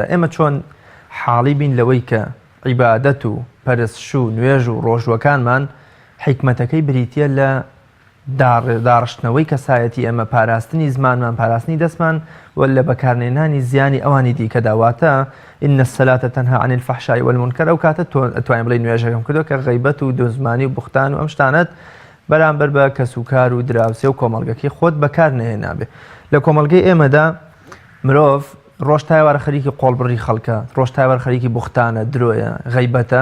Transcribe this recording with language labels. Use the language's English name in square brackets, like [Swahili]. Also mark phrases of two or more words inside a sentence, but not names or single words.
[Central Kurdish] ئێمە چۆن حاڵی بین لەوەی کە عیبادەت و پەرستش و نوێژ و ڕۆژوەکانمان حیکمەتەکەی بریتیە لە داڕشتنەوەی کەسایەتی ئەمە، پاراستنی زمانمان، پاراستنی دەستمان و لە بەکارهێنانی زیانی ئەوانی دیکە داواتە [Arabic] ئین الصلاة تنهى عن الفحشاء والمنكر. [Central Kurdish] ئەو کاتە توانین بڵێ نوێژەکەم کردو کە غیبەت و دۆزمانی و بوختان و ئەم شتانەت بەرامبەر بە کەسوکار و دراوسێ و کۆمەڵگەکەی خۆت بەکار نهێنابێ. لە کۆمەڵگەی ئێمەدا مرۆڤ ڕۆژ تایوارە خەریکی قۆڵبڕی خەڵکە، ڕۆژ تایوار خەریکی بوختانە، درۆیە، غیبەتە.